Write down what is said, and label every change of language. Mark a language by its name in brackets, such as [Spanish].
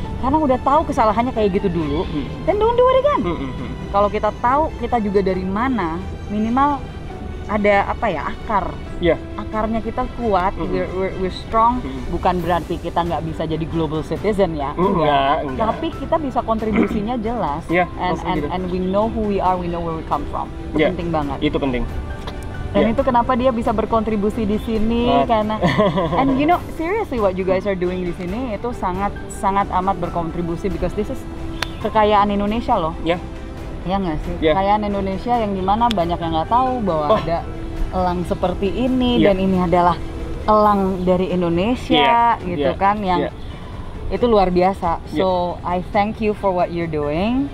[Indonesian] Karena udah tahu kesalahannya kayak gitu dulu, [English] then don't do it again. [Indonesian] Kalau kita tahu kita juga dari mana, minimal ada apa ya, akar. Akarnya kita kuat, [English] we're strong. [Indonesian] Bukan berarti kita nggak bisa jadi global citizen ya. Enggak. Tapi kita bisa kontribusinya jelas. [English] And we know who we are, we know where we come from. [Indonesian] Itu penting banget. Itu penting. Dan itu kenapa dia bisa berkontribusi di sini, karena [English] and you know seriously what you guys are doing [Indonesian] di sini itu sangat amat berkontribusi, [English] because this is [Indonesian] kekayaan Indonesia loh. Ya nggak sih? Kekayaan Indonesia yang dimana banyak yang nggak tahu bahwa ada elang seperti ini, dan ini adalah elang dari Indonesia gitu kan, yang itu luar biasa. [English] So I thank you for what you're doing.